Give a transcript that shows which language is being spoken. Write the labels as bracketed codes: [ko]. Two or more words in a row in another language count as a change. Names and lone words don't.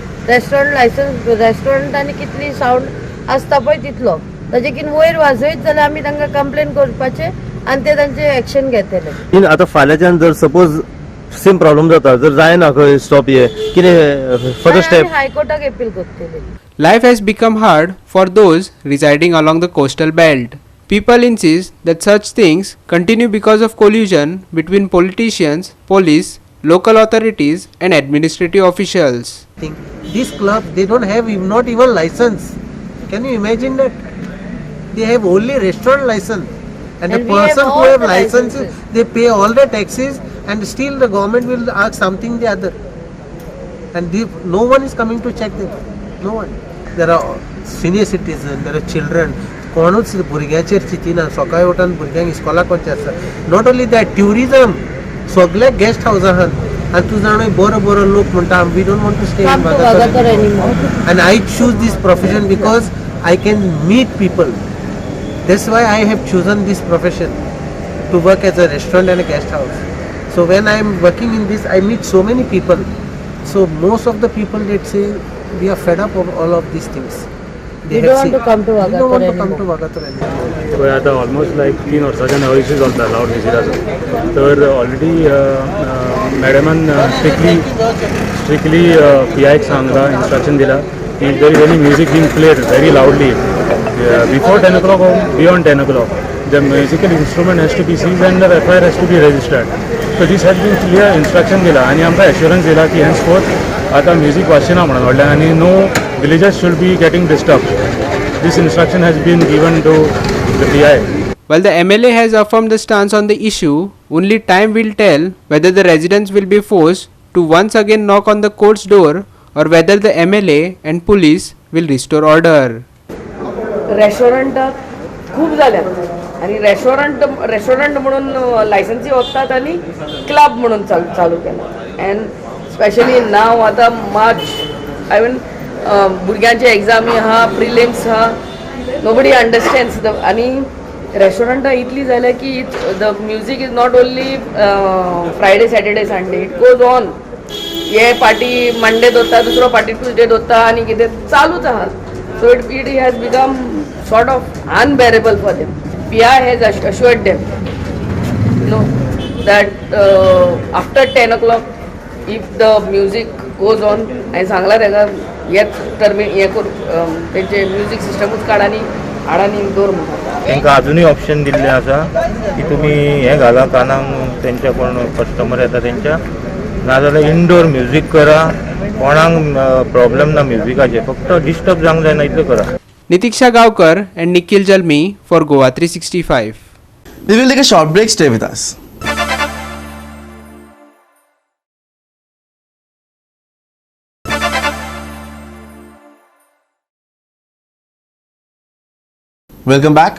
[kok] रेस्टॉरंटांनी कितली सावंड आसता पळय तितलो ताजेकीन वयर वाजयत जाल्यार आमी तांकां कंप्लेन करपाचें आनी ते तांचे एक्शन घेतले. आतां फाल्यांच्यान जर सपोज [en] same problem [kok] जाता जर जायना खंय स्टॉप हे कितें [en] further step [kok] हायकोर्टाक अपील करतले. [en] Life has become hard for those residing along the coastal belt. People insist that such things continue because of collusion between politicians, police, local authorities and administrative officials. These clubs, they don't have not even license. Can you imagine that? They have only restaurant license. And the person who have licenses, they pay all the taxes and still the government will ask something the other. And no one is coming to check them. No one. There are senior citizens, there are children. [kok] कोणूच भुरग्याचेर चिंतिना सकाळी उठून भुरग्यांक इस्कॉलाक वचचें आसता. [en] not only that tourism [kok] सगळे गेस्ट हाऊस आहात आनी तूं जाणा बरो लोक म्हणटा [en] we don't want to stay in Vagator and I choose this profession because I can meet people. That's why I have chosen this profession to work as a restaurant and a guest house. So when I am working in this, I meet so many people. So most of the people that say we are fed up of all of these things. They don't want to come to Vagator. They don't want to come to Vagator anymore. [kok] पळय आतां [en] almost like [kok] 3 वर्सांच्यान हो इश्यू चलता लावड म्युजिकाचो. तर ऑलरेडी मॅडमान स्ट्रिक्टली PIक सांगला इंस्ट्रक्शन दिला की [en] there is any music being played very loudly before 10 o'clock or beyond 10 o'clock, the musical instrument has to be seized and the FIR has to be registered. So this has been clear instruction [kok] दिला आणि आमकां assurance दिला की henceforth आता म्युजीक वाजचेना म्हणून व्हडल्यान आनी [en] no villagers should be getting disturbed. This instruction has been given to the PI. While the MLA has affirmed the stance on the issue, only time will tell whether the residents will be forced to once again knock on the court's door or whether the MLA and police will restore order. [kok] रेस्टॉरंट खूप जाल्यात आणि रेस्टॉरंट म्हणून लायसन्सी वतात आणि क्लब म्हणून चालू केला. [en] and specially now [kok] आता मार्च [en] I mean [kok] भुरग्यांचे एग्जामी आहा प्रिलिम्स आहा [en] nobody understands [kok] आणि रेस्टॉरंटां इतली जाल्या की [en] the music is not only Friday Saturday Sunday it goes on. [kok] हे पार्टी मंडे दोत्ता दुसरो पार्टी ट्यूजडे दोत्ता आणि कितें चालूच आहा. [en] So it has become sort of unbearable for them. PI has assured them, that after 10 o'clock, if the music goes on, and [kok] सांगला तेका येत हे कर तेंचे म्युजीक सिस्टमूच काढानी हाडानी दवर म्हणटा. तांकां अजुनूय ऑप्शन दिल्लें आसा की तुमी हें घाला कानाक तेंच्या कोण कस्टमर येता तेंच्या नाजाल्यार [en] indoor music [kok] करा. कोणाक प्रॉब्लेम ना म्युजिकाचे फक्त डिस्टर्ब जावंक जायना इतलें करा. [en] Nitiksha Gaokar and Nikhil Jalmi for Goa 365. We will take a short break. Stay with us. Welcome back.